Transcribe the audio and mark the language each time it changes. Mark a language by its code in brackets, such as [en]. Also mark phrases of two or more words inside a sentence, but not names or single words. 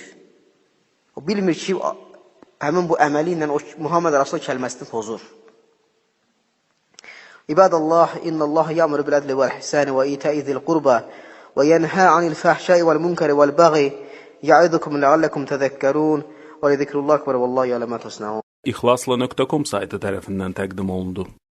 [az] O bilmir ki, həmin bu əməli ilə o Muhammed Rasul kəlməsini pozur. [ar] عباد الله إن الله يأمر بالعدل والإحسان وإيتاء ذي القربى وينهى عن الفحشاء والمنكر والبغي يعظكم لعلكم تذكرون ولذكر الله أكبر والله يعلم ما تصنعون. [az] İxlasla.com saytı tərəfindən təqdim olundu.